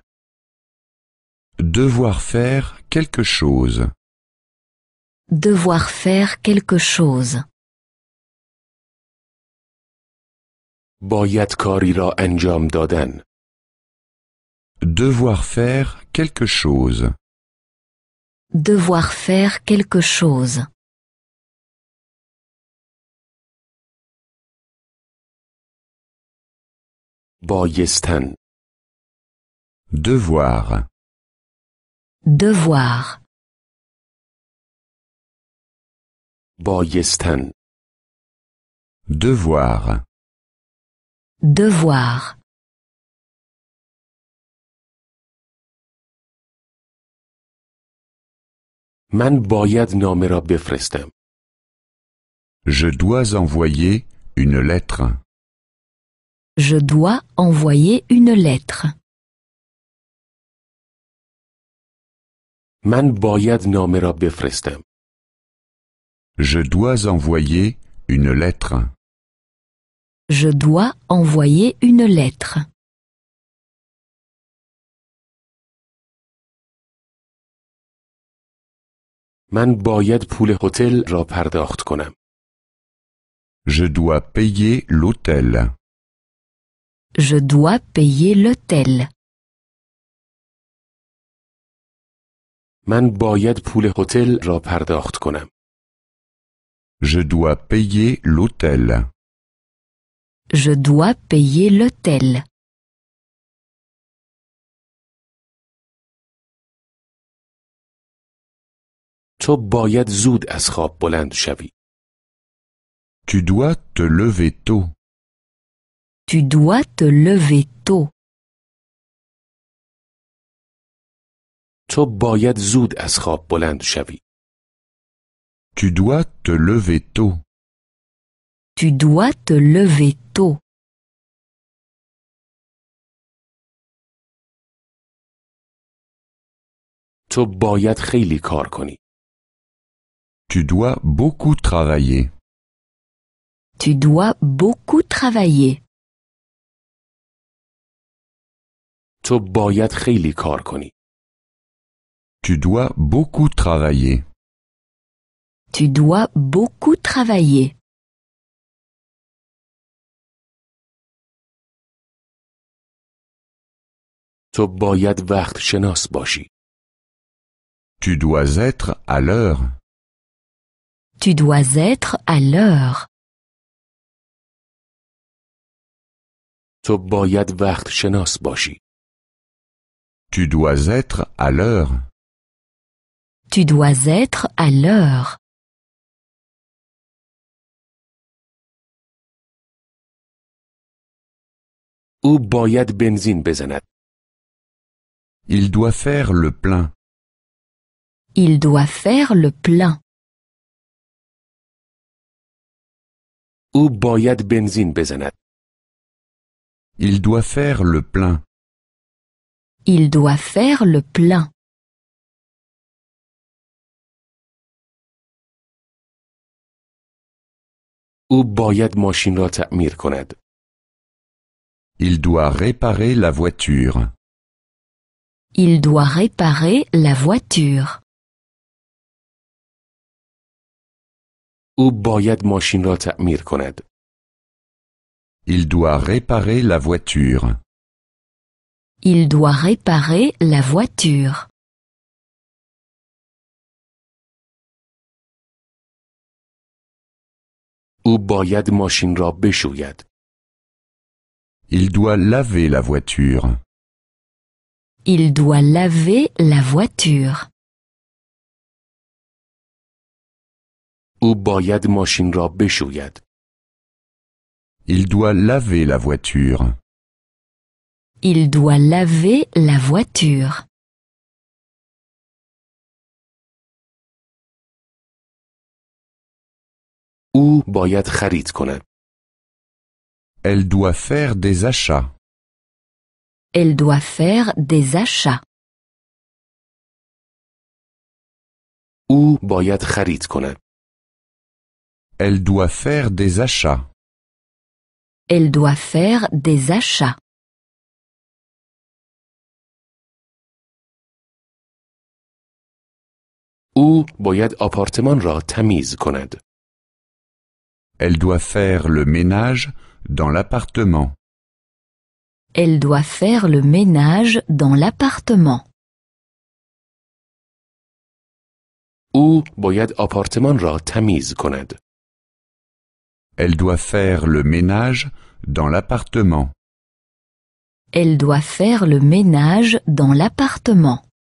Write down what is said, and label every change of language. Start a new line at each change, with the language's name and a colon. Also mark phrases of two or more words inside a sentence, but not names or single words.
French: Devoir faire quelque chose. Devoir faire quelque chose.
Persian: باید کاری را انجام دادن.
French: Devoir faire quelque chose. Devoir faire quelque chose.
Persian: بایستن.
French: Devoir. Devoir.
Persian: بایستن.
French: Devoir. Devoir.
Persian: من باید نامه را بفرستم.
French: Je dois envoyer une lettre. Je dois envoyer une lettre.
Persian: من باید نامه را بفرستم.
French: Je dois envoyer une lettre. Je dois envoyer une lettre.
Persian: من باید پول هتل را پرداخت کنم.
French: Je dois payer l'hôtel. Je dois payer l'hôtel.
Persian: من باید پول هتل را پرداخت کنم.
French: Je dois payer l'hôtel. Je dois payer l'hôtel.
Persian: تو باید زود از خواب بلند شوی.
French: Tu dois te lever tôt. Tu dois te lever tôt.
Persian: تو باید زود از خواب بلند شوی.
French: Tu dois te lever tôt. Tu dois te lever tôt.
Persian: تو باید خیلی کار کنی.
French: Tu dois beaucoup travailler. Tu dois beaucoup travailler.
Persian: تو باید خیلی کار کنی.
French: Tu dois beaucoup travailler. Tu dois beaucoup travailler.
Persian: تو باید وقت شناس باشی.
French: Tu dois être à l'heure. Tu dois être à l'heure.
Persian: تو باید وقت شناس باشی.
French: Tu dois être à l'heure. Tu dois être à l'heure.
Persian: او باید بنزین بزند.
French: Il doit faire le plein. Il doit faire le plein.
Persian: او باید بنزین بزند.
French: Il doit faire le plein. Il doit faire le plein.
Persian: او باید ماشین را تعمیر کند.
French: Il doit réparer la voiture. Il doit réparer la voiture.
Persian: او باید ماشین را تعمیر کند.
French: Il doit réparer la voiture. Il doit réparer la voiture.
Persian: او باید ماشین را بشوید.
French: Il doit laver la voiture. Il doit laver la voiture.
Persian: او باید ماشین را بشوید.
French: Il doit laver la voiture. Il doit laver la voiture.
Persian: او باید خرید کند.
French: Elle doit faire des achats. Elle doit faire des achats.
Persian: او باید خرید کند.
French: Elle doit faire des achats. Elle doit faire des achats.
Persian: او باید آپارتمان را تمیز کند.
French: Elle doit faire le ménage dans l'appartement. Elle doit faire le ménage dans l'appartement.
Persian: او باید آپارتمان را تمیز کند.
French: Elle doit faire le ménage dans l'appartement. Elle doit faire le ménage dans l'appartement.